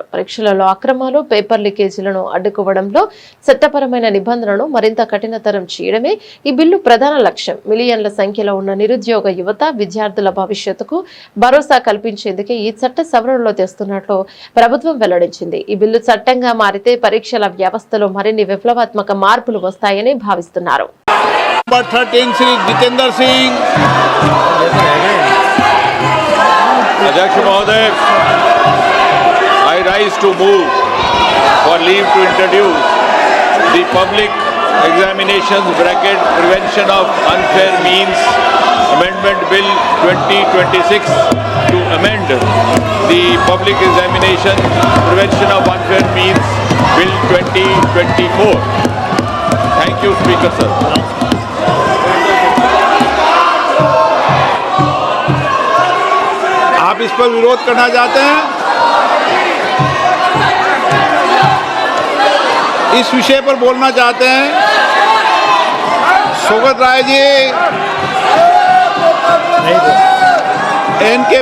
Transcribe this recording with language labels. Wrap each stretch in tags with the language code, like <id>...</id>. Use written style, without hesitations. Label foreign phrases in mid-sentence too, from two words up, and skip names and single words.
<te>పరీక్షలలో అక్రమాలు, పేపర్ లీకేజీలను అడ్డుకోవడంలో చట్టపరమైన నిబంధనలను మరింత కఠినతరం చేయడమే ఈ బిల్లు ప్రధాన లక్ష్యం. మిలియన్ల సంఖ్యలో ఉన్న నిరుద్యోగ యువత, విద్యార్థుల భవిష్యత్తుకు భరోసా కల్పించేందుకే ఈ చట్ట సవరణలో తెస్తున్నట్లు ప్రభుత్వం వెల్లడించింది. ఈ బిల్లు చట్టంగా మారితే పరీక్షల వ్యవస్థలో మరిన్ని విప్లవాత్మక మార్పులు వస్తాయని భావిస్తున్నారు.</te> <hi>अध्यक्ष महोदय,</hi> <en>I rise to move for leave to introduce the Public Examinations (Bracket) Prevention of Unfair Means Amendment Bill 2026 to amend the Public Examination Prevention of Unfair Means Bill 2024. Thank you, Speaker sir.</en> <hi>आप इस पर विरोध करना चाहते हैं? इस विषय पर बोलना चाहते हैं? सोगत राय जी, एन.के.</hi>